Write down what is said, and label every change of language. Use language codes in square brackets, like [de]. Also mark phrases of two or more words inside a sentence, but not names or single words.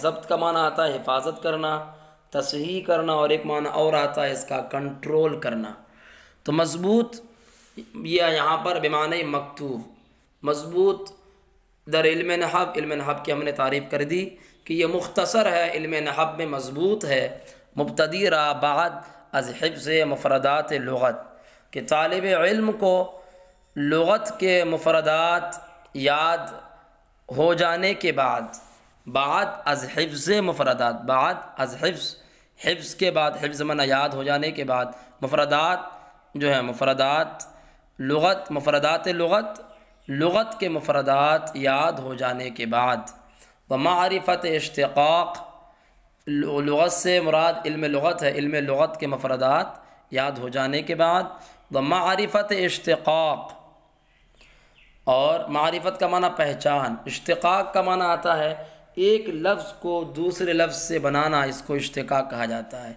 [ur] ضبط کا معنی آتا ہے حفاظت کرنا، تصحیح کرنا، اور ایک معنی اور آتا ہے اس کا کنٹرول کرنا۔ تو مضبوط یہ یہاں پر بمعنی مکتوب، [fa] مضبوط در علم نحو، [ur] علم نحو کی ہم نے تعریف کر دی کہ یہ مختصر ہے، علم نحو میں مضبوط ہے۔ [fa] مبتدی را بعد از حفظ مفردات لغت، [ur] کہ طالب علم کو لغت کے مفردات یاد ہو جانے کے بعد، [fa] بعد از حفظ مفردات، بعد از حفظ، [ur] حفظ کے بعد، حفظ معنی یاد ہو جانے کے بعد، مفردات جو ہے مفردات لغت، مفردات لغت، لغت کے مفردات یاد ہو جانے کے بعد، [fa] ومعرفت اشتقاق، [ur] لغت سے مراد علم لغت ہے، علم لغت کے مفردات یاد ہو جانے کے بعد، [fa] ومعرفت اشتقاق، [ur] اور معرفت کا معنی پہچان، اشتقاق کا معنی آتا ہے ایک لفظ کو دوسرے لفظ سے بنانا، اس کو اشتقاق کہا جاتا ہے۔